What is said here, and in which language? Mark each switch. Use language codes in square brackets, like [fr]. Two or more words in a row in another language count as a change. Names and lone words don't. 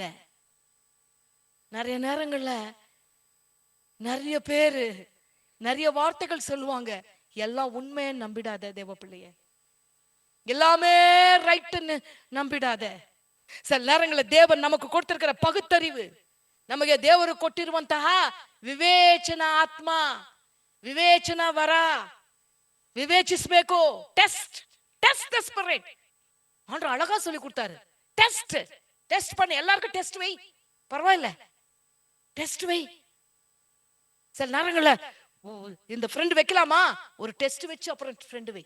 [ta] நிறைய நேரங்கள்ல நிறைய பேரு நிறைய வார்த்தைகள் சொல்லுவாங்க. எல்லாம் உண்மைன்னு நம்பிடாத தேவ பிள்ளைய, எல்லாமே ரைட்னு நம்பிடாத. சில நேரங்களில் தேவன் நமக்கு கொடுத்திருக்கிற [kn] ಪಗುತ್ತರಿವು, ನಮಗೆ ದೇವರು ಕೊಟ್ಟಿರುವಂತಹ ವಿವೇಚನ ಆತ್ಮ, ವಿವೇಚನ ವರ, விவேச்சிஸ்பேக்கோ. [en] test test the spirit. [ta] ஆண்டவர் அழகா சொல்லி கொடுத்தாரு. டெஸ்ட் டெஸ்ட் பண்ணு, எல்லாருக்கும் டெஸ்ட் வை, பரவாயில்ல டெஸ்ட் வை. சில நேரங்கள்ல இந்த ஃப்ரெண்ட் வைக்கலாமா, ஒரு டெஸ்ட் வச்சு அப்புறம் ஃப்ரெண்ட் வை.